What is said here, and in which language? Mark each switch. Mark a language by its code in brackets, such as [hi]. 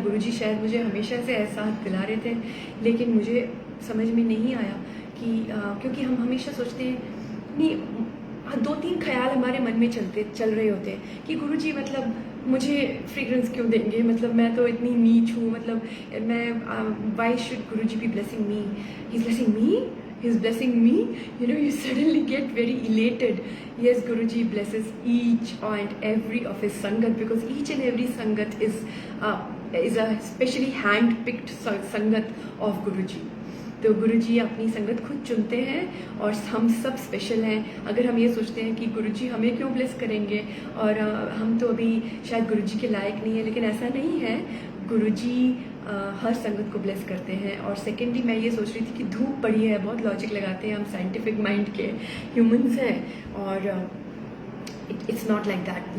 [hi] गुरुजी शायद मुझे हमेशा से एहसास दिला रहे थे, लेकिन मुझे समझ में नहीं आया कि क्योंकि हम हमेशा सोचते हैं, नहीं 2-3 ख्याल हमारे मन में चल रहे होते हैं कि गुरुजी मतलब मुझे फ्रेग्रेंस क्यों देंगे, मतलब मैं तो इतनी नीच हूँ, मतलब मैं [en] Why should Guruji be blessing me, he is blessing me, he is blessing me, you suddenly get very elated. Yes, Guruji blesses each and every of his sangat, because each and every sangat is a specially hand picked sangat of Guruji. [hi] तो गुरुजी अपनी संगत खुद चुनते हैं और हम सब special हैं। अगर हम ये सोचते हैं कि गुरुजी हमें क्यों ब्लेस करेंगे और हम तो अभी शायद गुरुजी के लायक नहीं है, लेकिन ऐसा नहीं है। गुरुजी हर संगत को ब्लेस करते हैं। और सेकेंडली मैं ये सोच रही थी कि धूप पड़ी है, बहुत लॉजिक लगाते हैं हम, साइंटिफिक माइंड के ह्यूमंस हैं, और [en] It's not like that.